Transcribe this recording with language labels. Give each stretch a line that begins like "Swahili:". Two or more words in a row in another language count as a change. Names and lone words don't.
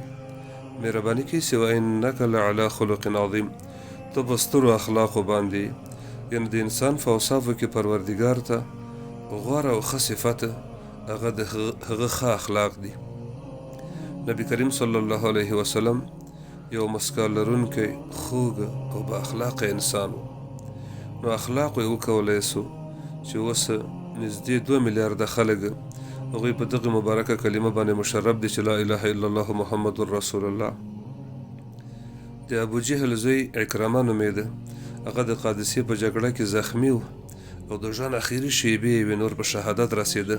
Pashto: مهرباني کوي چې
Arabic: وانک لعلی خلق عظیم،
Pashto: ته په سترو اخلاقو باندې، یعنې د انسان په اوصافو کې پروردګار ته غوره او ښه صفته هغه د هغه ښه اخلاق دي. نبی کریم
Arabic: صلی الله علیه وسلم
Pashto: یو مسکا لرونکی خوږ او با اخلاقه انسان و. نو اخلاقو یې وکولی سو چې اوس نږدې 2 میلیارده خلک هغوی په دغه مبارکه کلمه باندې مشرف دي چې
Arabic: لا اله الا الله محمد رسول الله.
Pashto: د ابو جهل زوی عکرمه نومېده، هغه د قادسیې په جګړه کې زخمی و او د ژوند اخري شیبې یې نور په شهادت رسېده.